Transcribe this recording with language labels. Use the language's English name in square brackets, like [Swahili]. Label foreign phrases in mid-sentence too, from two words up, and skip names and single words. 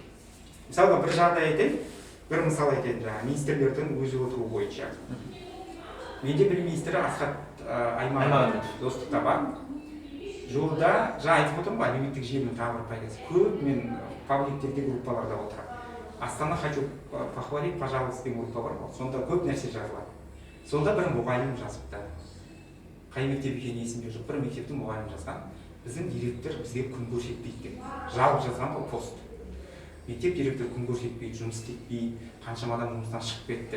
[Kazakh] Мысалға бір жағдай айтайын, бір мысал айтайын, министрлердің өзі отыру бойынша. Менде бір министрі Асхат Аймағамбетов достықта бар. Жуырда жаңа айтып отырмын ғой, әлеуметтік желінің тағы бір пайдасы. Көп мен пабликтерде группаларда отырамын. [Russian] Астана хочу похвалить, пожалуйста, [Kazakh] деген группа бар ғой. Сонда көп нәрсе жазылады. Сонда бір мұғалім жазыпты. Қай мектеп екені есімде жоқ, бір мектептің мұғалімі жазған. Біздің директор бізге күн көрсетпейді деп. Жалып жазған ғой пост. Мектеп директоры күн көрсетпейді, жұмыс істетпейді, қаншама адам жұмыстан шығып кетті.